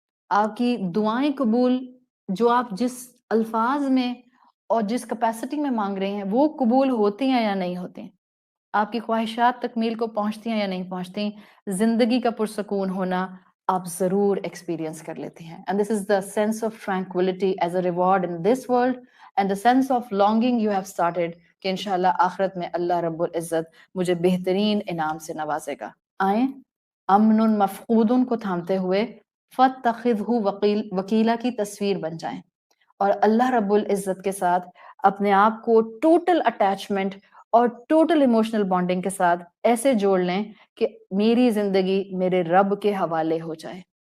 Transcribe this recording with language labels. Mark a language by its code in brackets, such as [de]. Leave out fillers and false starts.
[ur] آپ کی دعائیں قبول جو آپ جس الفاظ میں اور جس کیپیسٹی میں مانگ رہے ہیں وہ قبول ہوتی ہیں یا نہیں ہوتی ہیں. آپ کی خواہشات تکمیل کو پہنچتی ہیں یا نہیں پہنچتی. زندگی کا پرسکون ہونا آپ ضرور ایکسپیرینس کر لیتے ہیں. [en] And this is the sense of tranquility as a reward in this world and the sense of longing you have started [ur] کہ انشاءاللہ آخرت میں اللہ رب العزت مجھے بہترین انعام سے نوازے گا. آئیں امن مفقود کو تھامتے ہوئے [ar] فَاتَّخِذْهُ وکیلا [ur] کی تصویر بن جائیں اور اللہ رب العزت کے ساتھ اپنے آپ کو ٹوٹل اٹیچمنٹ اور ٹوٹل ایموشنل بانڈنگ کے ساتھ ایسے جوڑ لیں کہ میری زندگی میرے رب کے حوالے ہو جائے.